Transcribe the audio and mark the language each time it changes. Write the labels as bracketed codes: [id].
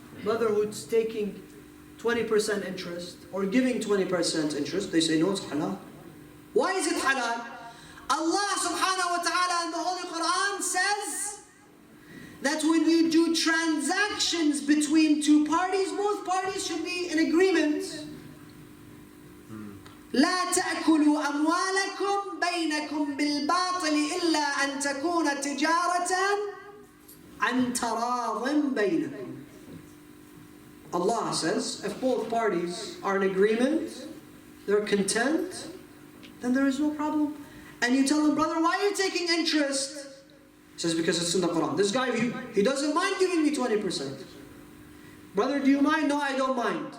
[en] Brother who's taking 20% interest or giving 20% interest, they say, no, it's halal. Why is it halal? Allah subhanahu wa ta'ala in the Holy Quran says that when you do transactions between 2 parties, both parties should be in agreement. [ar] لا تأكلوا أموالكم بينكم بالباطل إلا أن تكون تجارة عن تراض بينكم. [en] Allah says, if both parties are in agreement, they're content, then there is no problem. And you tell him, brother, why are you taking interest? He says, because it's in the Quran. This guy, he doesn't mind giving me 20%. Brother, do you mind? No, I don't mind.